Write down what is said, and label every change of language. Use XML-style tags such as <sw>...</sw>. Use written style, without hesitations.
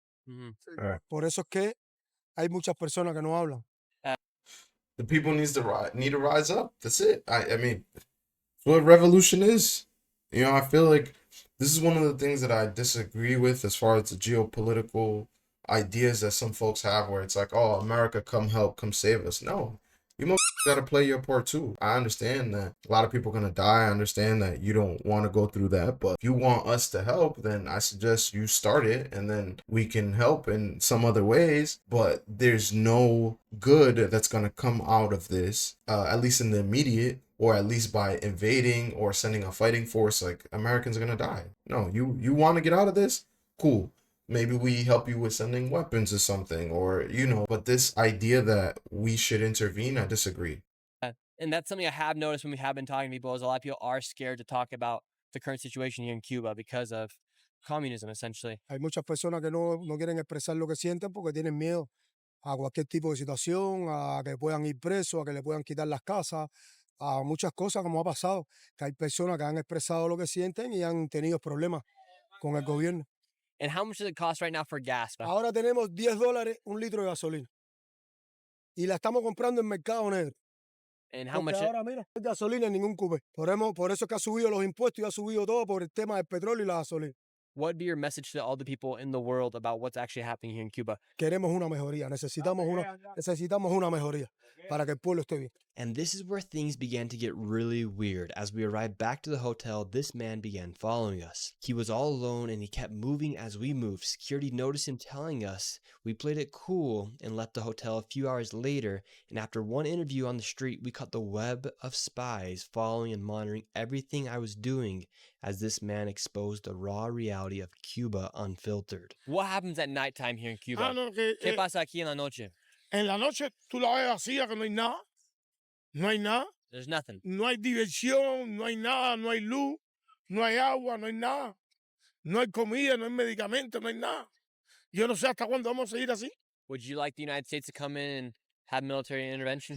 <en>Right.</en> <es>Por eso es que hay muchas personas que no hablan.</es> <en>The people need to rise up. That's it. I mean, that's what revolution is. You know, I feel like this is one of the things that I disagree with as far as the geopolitical ideas that some folks have, where it's like, oh, America, come help, come save us. No, you gotta play your part too. I understand that a lot of people are gonna die. I understand that you don't want to go through that, but if you want us to help, then I suggest you start it and then we can help in some other ways. But there's no good that's gonna come out of this, at least in the immediate, or at least by invading or sending a fighting force. Like, Americans are gonna die. No, you want to get out of this? Cool. Maybe we help you with sending weapons or something, or, you know, but this idea that we should intervene, I disagree. And that's something I have noticed when we have been talking to people is a lot of people are scared to talk about the current situation here in Cuba because of communism, essentially.</en> <es>Hay muchas personas que no quieren expresar lo que sienten porque tienen miedo a cualquier tipo de situación, a que puedan ir presos, a que le puedan quitar las casas, a muchas cosas como ha pasado, que hay personas que han expresado lo que sienten y han tenido problemas con el gobierno.</es> <en>And how much does it cost right now for gas?</en> <es>Ahora tenemos $10 un litro de gasolina y la estamos comprando en mercado negro.</es> <en>And how</en> <es>Porque</es> <en>much?</en> <es>ahora, mira, no hay gasolina en ningún cupé. Por eso es que ha subido los impuestos y ha subido todo por el tema del petróleo y la gasolina.</es> <en>What would be your message to all the people in the world about what's actually happening here in Cuba?</en> <es>Queremos una mejoría, necesitamos una mejoría para que el pueblo esté bien.</es> <en>And this is where things began to get really weird. As we arrived back to the hotel, this man began following us. He was all alone and he kept moving as we moved. Security noticed him telling us. We played it cool and left the hotel a few hours later. And after one interview on the street, we caught the web of spies following and monitoring everything I was doing as this man exposed the raw reality of Cuba unfiltered. What happens at nighttime here in Cuba?</en> <es>¿Qué pasa aquí en la noche? En la noche tú la ves vacía, que no hay nada. No hay nada.</es> <en>There's nothing.</en> <es>No hay diversión, no hay nada, no hay luz, no hay agua, no hay nada. No hay comida, no hay medicamentos, no hay nada. Yo no sé hasta cuándo vamos a seguir así.</es> <en>Would you like the United States to come in and have military intervention</en>